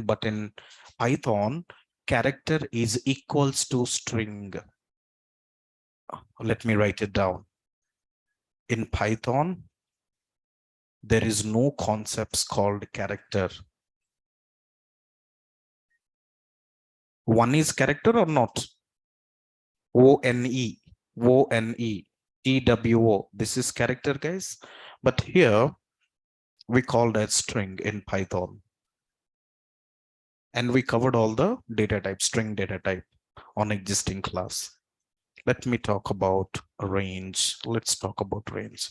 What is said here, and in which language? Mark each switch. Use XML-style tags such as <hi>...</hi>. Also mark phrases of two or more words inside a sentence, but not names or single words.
<en>But in Python, character is equals to string. Let me write it down. In Python, there is no concepts called character. One is character or not? O-N-E, O-N-E, T-W-O. This is character, guys. But here we call that string in Python. And we covered all the data type, string data type on existing class. Let me talk about range. Let's talk about range.</en>